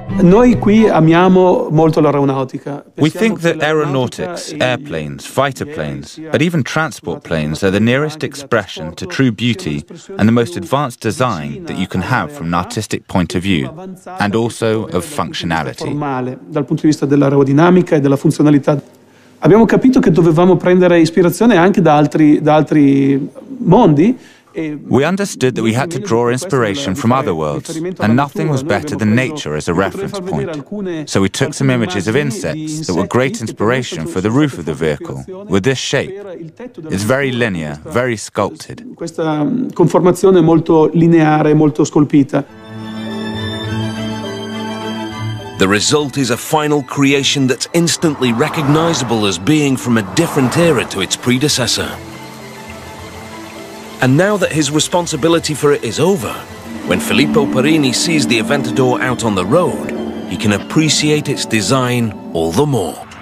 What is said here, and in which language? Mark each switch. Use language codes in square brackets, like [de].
[en] We think that aeronautics, airplanes, fighter planes, but even transport planes are the nearest expression to true beauty and the most advanced design that you can have from an artistic point of view, and also of functionality. [it] Abbiamo capito che dovevamo prendere ispirazione anche da altri mondi. [en] We understood that we had to draw inspiration from other worlds, and nothing was better than nature as a reference point. So we took some images of insects that were great inspiration for the roof of the vehicle, with this shape. It's very linear, very sculpted. [it] Questa conformazione molto lineare, molto scolpita. [en] The result is a final creation that's instantly recognizable as being from a different era to its predecessor. And now that his responsibility for it is over, when Filippo Perini sees the Aventador out on the road, he can appreciate its design all the more.